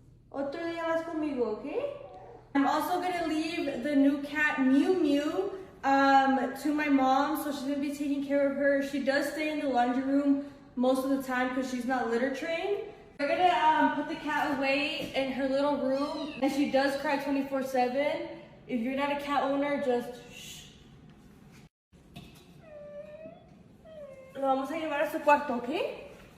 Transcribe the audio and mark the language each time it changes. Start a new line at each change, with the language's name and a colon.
Spanish: Otro día vas conmigo, okay?
English: I'm also gonna leave the new cat Mew Mew to my mom, so she's gonna be taking care of her. She does stay in the laundry room most of the time because she's not litter trained. We're gonna put the cat away in her little room, and she does cry 24/7. If you're not a cat owner, just shh.
Spanish: Lo vamos a llevar a su cuarto, okay?